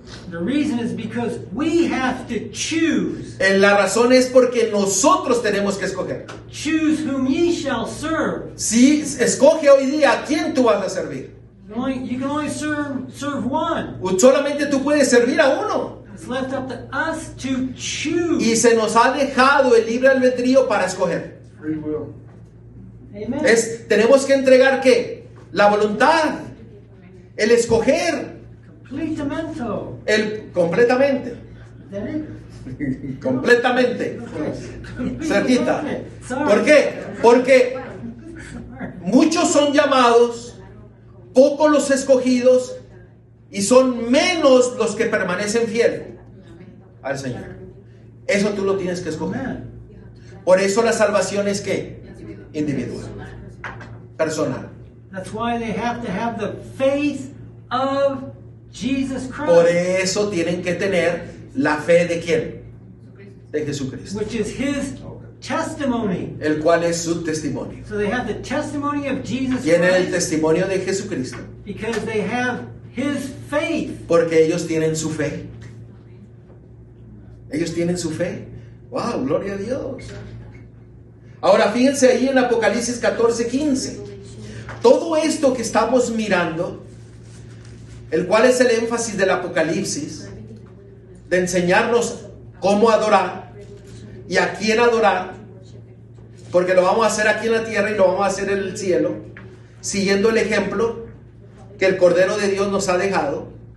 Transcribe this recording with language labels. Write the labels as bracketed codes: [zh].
[en] The reason is because we have to choose. [es] La razón es porque nosotros tenemos que escoger. [en] Choose whom ye shall serve. [es] Si escoge hoy día a quién tú vas a servir. [en] You can only serve one. [es] Solamente tú puedes servir a uno. [en] It's left up to us to choose. [es] Y se nos ha dejado el libre albedrío para escoger. Amen. Tenemos que entregar ¿qué? La voluntad, el escoger, Completamento. el completamente, [en] That it? [es] completamente, cerquita. [en] Sorry. [es] ¿Por qué? Porque muchos son llamados, pocos los escogidos, y son menos los que permanecen fieles al Señor. Eso tú lo tienes que escoger. Amen. Por eso la salvación es ¿qué? Individual, personal. [en] That's why they have to have the faith of Jesus [es] Por [en] Christ, [es] eso tienen que tener la fe de ¿quién? De Jesucristo, [en] which is His testimony. [es] el cual es su testimonio. [en] So they have the testimony of Jesus [es] Tienen el [en] Christ [es] testimonio de Jesucristo [en] because they have His faith. [es] porque ellos tienen su fe. Ellos tienen su fe. ¡Wow! ¡Gloria a Dios! Ahora fíjense ahí en Apocalipsis 14:15. Todo esto que estamos mirando, el cual es el énfasis del Apocalipsis, de enseñarnos cómo adorar y a quién adorar, porque lo vamos a hacer aquí en la tierra y lo vamos a hacer en el cielo, siguiendo el ejemplo que el Cordero de Dios nos ha dejado.